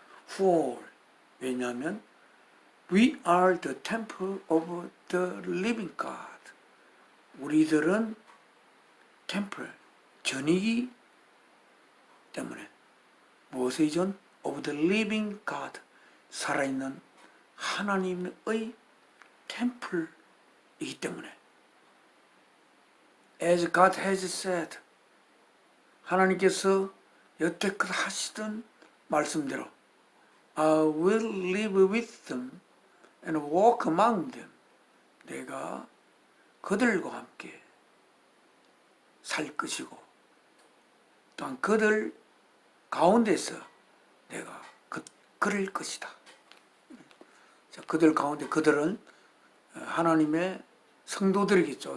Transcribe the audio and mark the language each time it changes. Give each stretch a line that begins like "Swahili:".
English: For
Korean: 왜냐하면
English: We are the temple of the living God.
Korean: 우리들은 템플, 전이기 때문에 무엇의 전?
English: Of the living God.
Korean: 살아있는 하나님의 템플이기 때문에
English: As God has said
Korean: 하나님께서 여태껏 하시던 말씀대로
English: I will live with them and walk among them.
Korean: 내가 그들과 함께 살 것이고 또한 그들 가운데서 내가 그럴 것이다. 자, 그들 가운데 그들은 하나님의 성도들이겠죠.